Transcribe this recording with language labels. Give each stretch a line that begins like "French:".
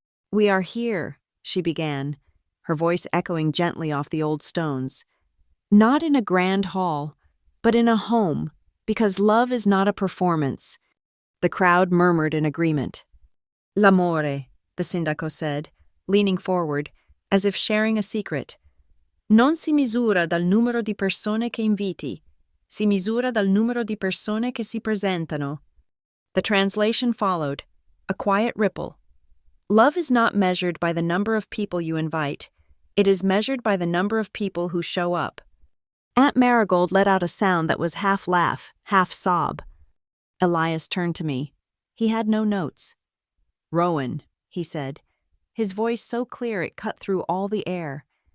English: "We are here," she began, her voice echoing gently off the old stones. "Not in a grand hall, but in a home, because love is not a performance." The crowd murmured in agreement. "L'amore," the sindaco said, leaning forward, as if sharing a secret.
Italian: "Non si misura dal numero di persone che inviti, si misura dal numero di persone che si presentano."
English: The translation followed, a quiet ripple. Love is not measured by the number of people you invite. It is measured by the number of people who show up. Aunt Marigold let out a sound that was half laugh, half sob. Elias turned to me. He had no notes. "Rowan," he said, his voice so clear it cut through all the air.